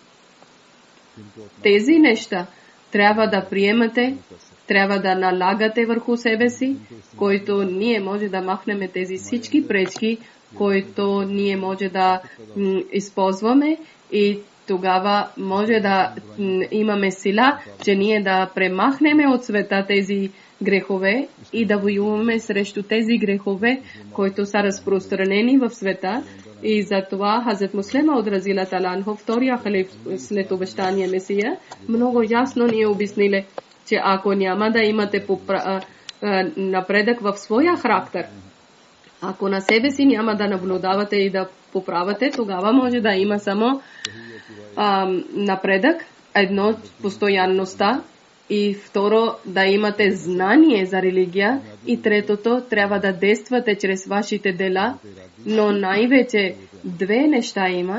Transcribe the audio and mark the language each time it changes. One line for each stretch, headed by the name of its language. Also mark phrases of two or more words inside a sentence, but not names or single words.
Bulgarian: Тези неща трябва да приемате, трябва да налагате върху себе си, който ние може да махнем тези всички пречки, които ние може да използваме, и тогава може да имаме сила, че ние да премахнем от света тези грехове и да воюваме срещу тези грехове, които са разпространени в света. И затова Хазрат Муслим Мауд
Arabic: رضي الله تعالى عنه,
Bulgarian: втория халиф след обещания Месия, много ясно ни е обяснили, че ако няма да имате напредък в своя характер, ако на себе си няма да наблюдавате и да поправате, тогава може да има само напредък, едно постоянността, и второ да имате знание за религия, и третото трябва да действате чрез вашите дела, но най-вече две неща има.